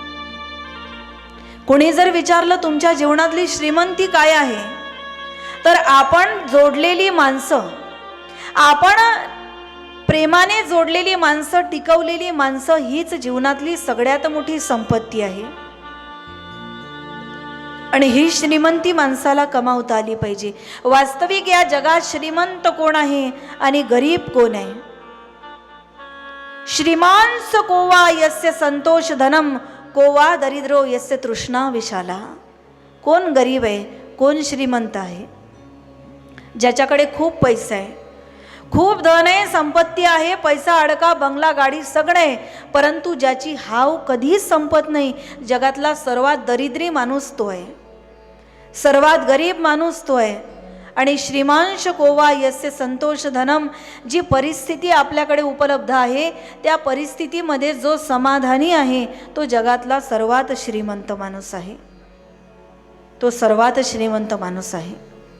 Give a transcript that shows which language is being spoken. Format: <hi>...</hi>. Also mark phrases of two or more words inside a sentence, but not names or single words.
<mr>कोणी जर विचारलं तुमच्या जीवनातली श्रीमंती काय आहे, तर आपण जोडलेली माणसं, आपण प्रेमाने जोडलेली माणसं, टिकवलेली माणसं हीच जीवनातली सगळ्यात मोठी संपत्ती आहे। आणि ही श्रीमंती माणसाला कमावता आली पाहिजे। वास्तविक या जगात श्रीमंत कोण आहे आणि गरीब कोण आहे?</mr> <sa>श्रीमांस कोवा यस्य संतोष धनम, कोवा दरिद्रो यस्य तृष्णा विशाला।</sa> <mr>कोण गरीब आहे, कोण श्रीमंत आहे? ज्याच्याकडे खूप पैसा आहे, खूप धन आहे, संपत्ती आहे, पैसा अडका, बंगला, गाडी सगळं आहे, परंतु ज्याची हाव कधीच संपत नाही, जगातला सर्वात दरिद्री माणूस तो आहे, सर्वात गरीब माणूस तो आहे।</mr> <sa>आणि श्रीमांश कोवा यस्य संतोष धनम,</sa> <mr>जी परिस्थिती आपल्याकडे उपलब्ध आहे त्या परिस्थितीमध्ये जो समाधानी आहे तो जगातला सर्वात श्रीमंत माणूस आहे, तो सर्वात श्रीमंत माणूस आहे।</mr>